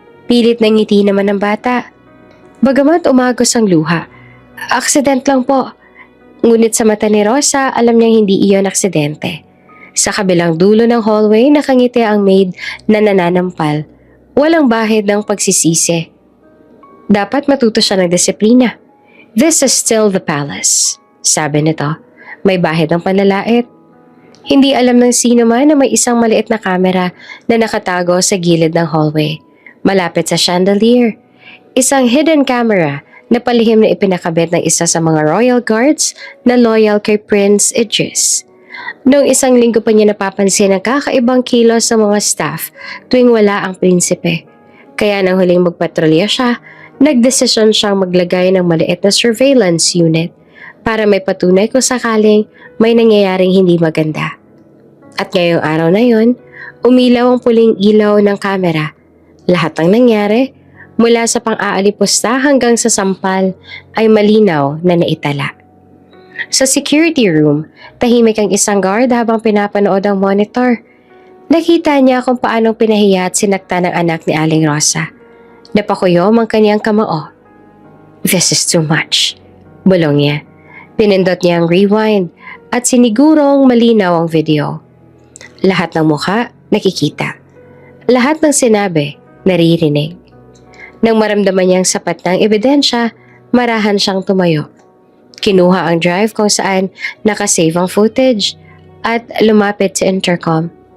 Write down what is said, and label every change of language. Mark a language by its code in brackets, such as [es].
[tl] Pilit na ngiti naman ng bata. Bagamat umagos ang luha, aksident lang po. Ngunit sa mata ni Rosa, alam niyang hindi iyon aksidente. Sa kabilang dulo ng hallway, nakangiti ang maid na nananampal. Walang bahid ng pagsisisi. Dapat matuto siya ng disiplina. [en] This is still the palace, [tl] sabi nito. May bahid ng panlalait. Hindi alam ng sino man na may isang maliit na kamera na nakatago sa gilid ng hallway. Malapit sa chandelier. Isang hidden camera na palihim na ipinakabit ng isa sa mga royal guards na loyal kay Prince Idris. Noong isang linggo pa niya napapansin ang kakaibang kilos sa mga staff tuwing wala ang prinsipe. Kaya nang huling magpatrolya siya, nagdesisyon siyang maglagay ng maliit na surveillance unit para may patunay kung sakaling may nangyayaring hindi maganda. At ngayong araw na yon, umilaw ang puling ilaw ng kamera. Lahat ng nangyari, mula sa pang-aalipusta hanggang sa sampal, ay malinaw na naitala. Sa security room, tahimik ang isang guard habang pinapanood ang monitor. Nakita niya kung paanong pinahiya at sinakta ng anak ni Aling Rosa. Napakuyom ang kanyang kamao. [en] "This is too much," [tl] bulong niya. Pinindot niya ang rewind at sinigurong malinaw ang video. Lahat ng mukha nakikita. Lahat ng sinabi naririnig. Nang maramdaman niyang sapat ng ebidensya, marahan siyang tumayo. Kinuha ang drive kung saan nakasave ang footage at lumapit sa intercom.